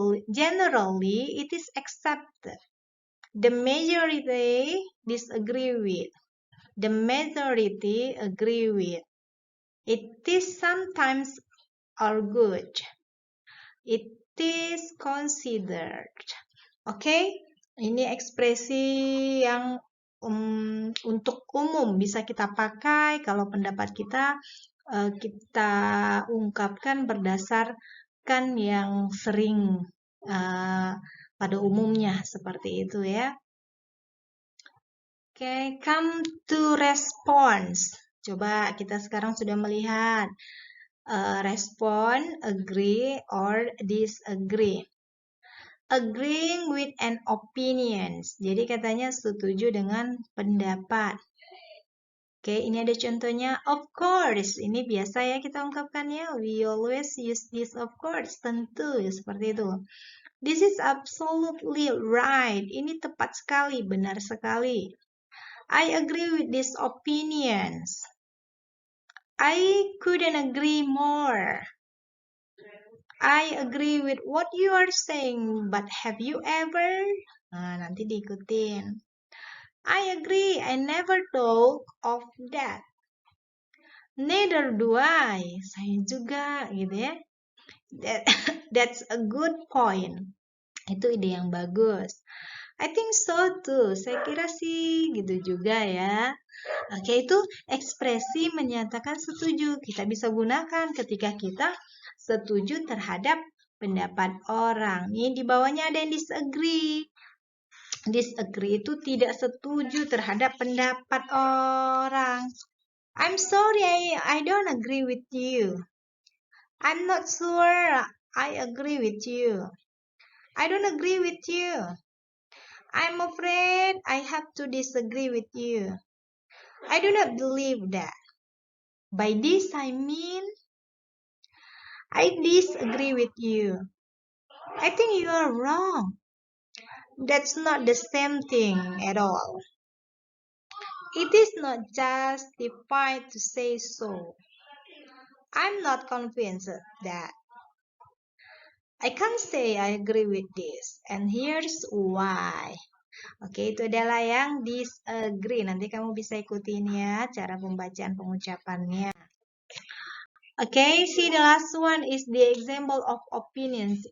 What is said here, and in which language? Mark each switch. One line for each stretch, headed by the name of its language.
English: Generally, it is accepted. The majority disagree with. The majority agree with. It is sometimes argued. It is considered.
Indonesian: Oke, ini ekspresi yang untuk umum bisa kita pakai kalau pendapat kita kita ungkapkan berdasarkan yang sering pada umumnya seperti itu ya.
English: Oke, come to response.
Indonesian: Coba kita sekarang sudah melihat
English: respond, agree, or disagree. Agreeing with an opinions.
Indonesian: Jadi katanya setuju dengan pendapat. Oke, ini ada contohnya.
English: Of course.
Indonesian: Ini biasa ya kita ungkapkannya.
English: We always use this of course.
Indonesian: Tentu. Seperti itu.
English: This is absolutely right.
Indonesian: Ini tepat sekali. Benar sekali.
English: I agree with these opinions. I couldn't agree more. I agree with what you are saying, but have you ever?
Indonesian: Nah, nanti diikutin.
English: I agree, I never thought of that. Neither do I.
Indonesian: Saya juga, gitu ya.
English: That's a good point.
Indonesian: Itu ide yang bagus.
English: I think so too.
Indonesian: Saya kira sih gitu juga ya. Oke, itu ekspresi menyatakan setuju. Kita bisa gunakan ketika kita setuju terhadap pendapat orang. Nih di bawahnya ada yang disagree. Disagree itu tidak setuju terhadap pendapat orang.
English: I'm sorry, I don't agree with you. I'm not sure I agree with you. I don't agree with you. I'm afraid I have to disagree with you. I do not believe that. By this I mean, I disagree with you. I think you are wrong. That's not the same thing at all. It is not justified to say so. I'm not convinced that. I can't say I agree with this, and here's why.
Indonesian: Oke, itu adalah yang disagree. Nanti kamu bisa ikutin ya cara pembacaan pengucapannya.
English: Oke, see the last one is the example of opinions.